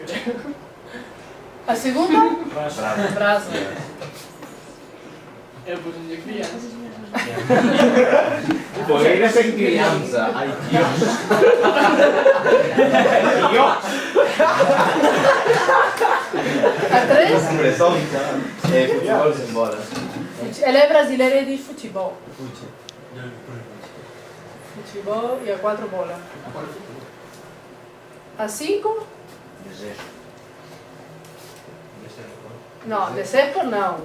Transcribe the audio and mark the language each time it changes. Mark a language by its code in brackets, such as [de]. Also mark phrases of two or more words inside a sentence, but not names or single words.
[gl] A segunda? Brasa. Eu puxenlle crianza. Poeiras en crianza. Ai, Dios. Dios. A tres? Fútbol sen bolas. [pt] Ela é brasileira e diz futebol. Futebol e a 4 bola. A 5? No, desejo não.